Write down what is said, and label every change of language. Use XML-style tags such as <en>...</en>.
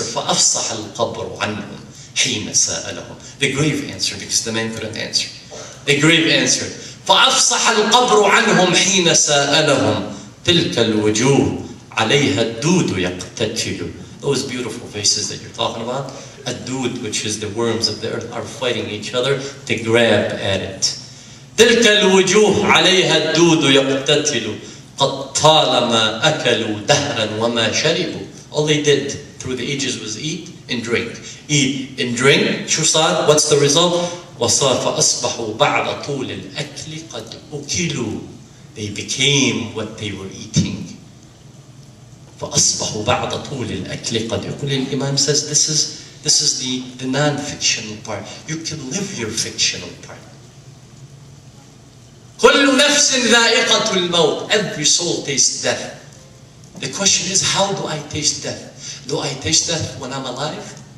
<ar>فأفصح القبر عنهم حين سألهم.</ar> <en>The grave answered because the man couldn't answer. The grave answered.</en> <ar>فأفصح القبر عنهم حين سألهم. تلك الوجوه عليها الدود يقتتل.</ar> <en>Those beautiful faces that you're talking about, الدود, which is the worms of the earth, are fighting each other to grab at it.</en> <ar>تلك الوجوه عليها الدود يقتتل. قد طالما أكلوا دهرا وما شربوا.</ar> <en>All they did through the ages was eat and drink. Eat and drink.</en> <ar>شو صار?</ar> <en>What's the result?</en> <ar>فأصبحوا بعد طول الأكل قد أكلوا.</ar> <en>They became what they were eating.</en> <ar>فأصبحوا بعد طول الأكل قد أكلوا.</ar> <en>Imam says this is the non-fictional part. You can live your fictional part.</en> <ar>كل نفس ذائقة الموت.</ar> <en>Every soul tastes death. The question is, how do I taste death? Do I taste death when I'm alive?</en>